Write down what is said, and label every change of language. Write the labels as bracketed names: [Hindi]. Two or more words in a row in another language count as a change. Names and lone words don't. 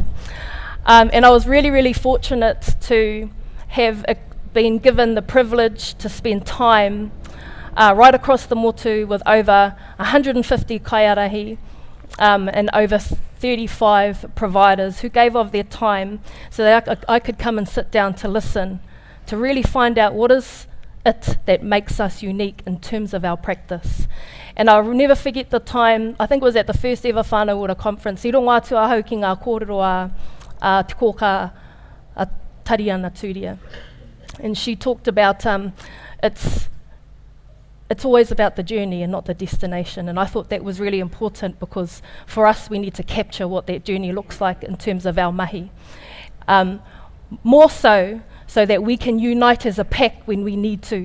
[English] And I was really, really fortunate to have been given the privilege to spend time right across the motu with over 150 kaiarahi and over 35 providers who gave of their time so that I could come and sit down to listen, to really find out what is it that makes us unique in terms of our practice. And I'll never forget the time, I think it was at the first ever Whānau Ora conference, [Māori] I rongo atu ahau ki ngā kōrero a Te Kōka a Tariana Turia. [English] And she talked about it's always about the journey and not the destination. And I thought that was really important because for us we need to capture what that journey looks like in terms of our mahi. More so that we can unite as a pack when we need to.